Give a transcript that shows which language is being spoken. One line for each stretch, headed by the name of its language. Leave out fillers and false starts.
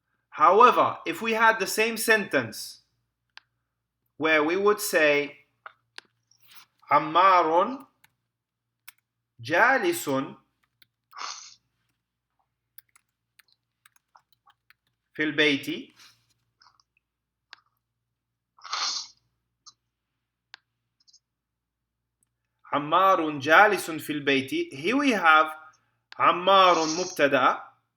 English: However, if we had the same sentence, where we would say
Arabic: عمار جالس في البيت عمار جالس في البيت.
English: Here we have
Arabic: عمار مبتدأ.